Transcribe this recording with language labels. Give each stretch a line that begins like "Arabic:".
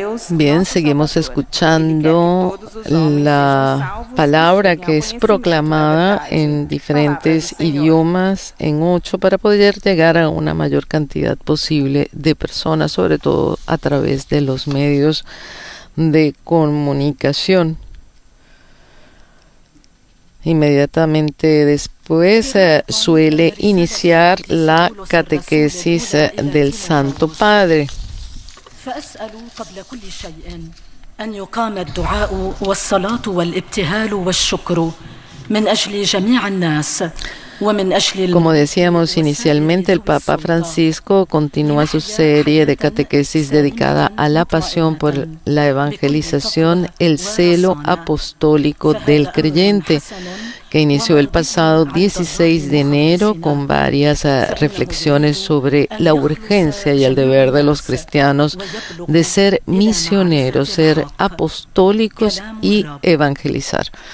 Spanish: Bien, seguimos escuchando la palabra que es proclamada en diferentes idiomas, en 8, para poder llegar a una mayor cantidad posible de personas, sobre todo a través de los medios de comunicación. Inmediatamente después suele iniciar la catequesis del Santo Padre.
Arabic: فأسأل قبل كل شيء أن يقام الدعاء والصلاة والابتهال والشكر من أجل جميع الناس.
Spanish: Como decíamos inicialmente, el Papa Francisco continúa su serie de catequesis dedicada a la pasión por la evangelización, el celo apostólico del creyente, que inició el pasado 16 de enero con varias reflexiones sobre la urgencia y el deber de los cristianos de ser misioneros, ser apostólicos y evangelizar.